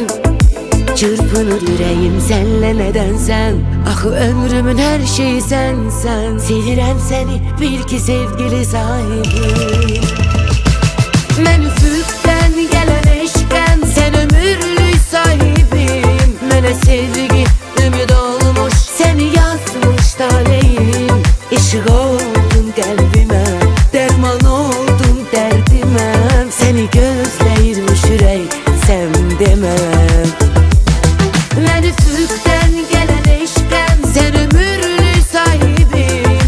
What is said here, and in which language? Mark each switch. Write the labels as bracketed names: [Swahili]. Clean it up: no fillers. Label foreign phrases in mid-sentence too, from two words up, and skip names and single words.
[Turkish] Çırpınır yüreğim senle nedensen. Ah ömrümün her şeyi sensen. [Azerbaijani] Sevirem seni bil ki sevgili sahibim. Ben üfüqdən gelen eşqəm, sen ömürlük sahibim. Mənə sevgi ümid olmuş, seni yazmış taleyim. İşıq oldun qəlbimə, derman oldun dərdimə. Seni gözləyirmiş ürək, sən deməm. Ben üfüqdən gelen eşqəm, sen ömürlük sahibim.